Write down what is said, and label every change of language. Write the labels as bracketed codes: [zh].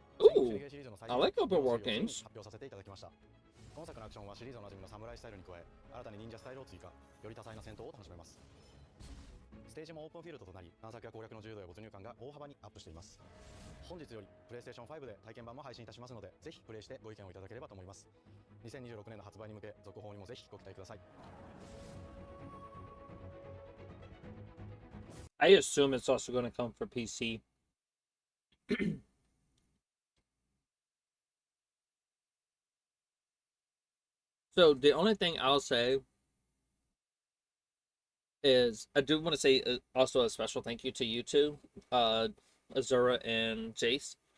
[en] Ooh, I like open world games. [ja] 発表させていただきました。今作のアクションはシリーズおなじみのサムライスタイルに加え、新たに忍者スタイルを追加、より多彩な戦闘を楽しめます。ステージもオープンフィールドとなり、探索や攻略の自由度や没入感が大幅にアップしています。本日より PlayStation 5で体験版も配信いたしますので、ぜひプレイしてご意見をいただければと思います。 2026年の発売に向け、続報にもぜひご期待ください。 [en] I assume it's also going to come for PC. So the only thing I'll say is I do want to say also a special thank you to you two, Azura and Jace.